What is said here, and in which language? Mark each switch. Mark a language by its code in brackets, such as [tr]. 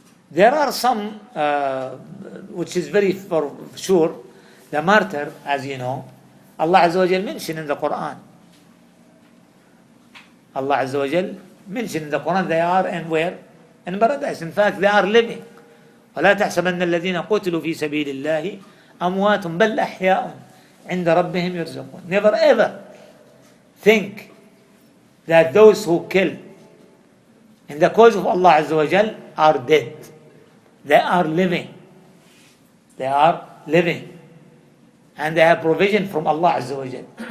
[en] There are some, which is very for sure, the martyr, as you know, Allah Azza wa Jal mentioned in the Quran. Allah Azza wa Jal mentioned in the Quran they are in where? In paradise. In fact, they are living. [ar] ولا تحسبن الذين قتلوا في سبيل الله أموات بل أحياء عند ربهم يرزقون. [en] Never ever think that those who kill in the cause of Allah Azza wa Jal are dead. They are living. They are living. And they have provision from Allah Azza wa Jal.